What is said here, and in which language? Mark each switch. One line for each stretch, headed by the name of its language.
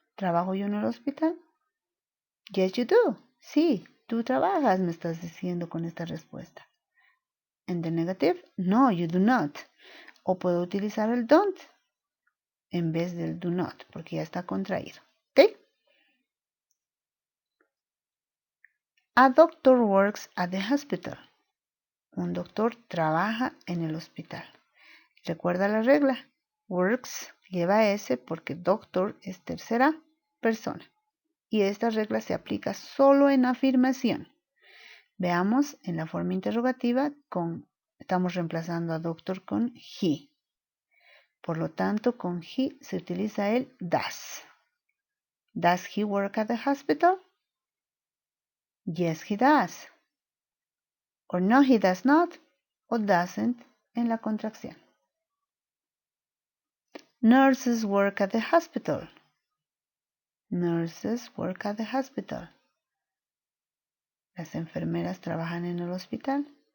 Spanish: ¿Trabajo yo en el hospital?
English: Yes, you do.
Spanish: Sí, tú trabajas, me estás diciendo con esta respuesta. En
English: the negative, no, you do not.
Spanish: O puedo utilizar el don't en vez del do not, porque ya está contraído. ¿Ok?
English: A doctor works at the hospital.
Spanish: Un doctor trabaja en el hospital. Recuerda la regla. Works lleva S porque doctor es tercera persona. Y esta regla se aplica solo en afirmación. Veamos en la forma interrogativa, estamos reemplazando a doctor con he. Por lo tanto, con he se utiliza el does.
English: Does he work at the hospital? Yes, he does. Or no, he does not.
Spanish: O doesn't en la contracción.
English: Nurses work at the hospital. Nurses work at the hospital.
Spanish: Las enfermeras trabajan en el hospital.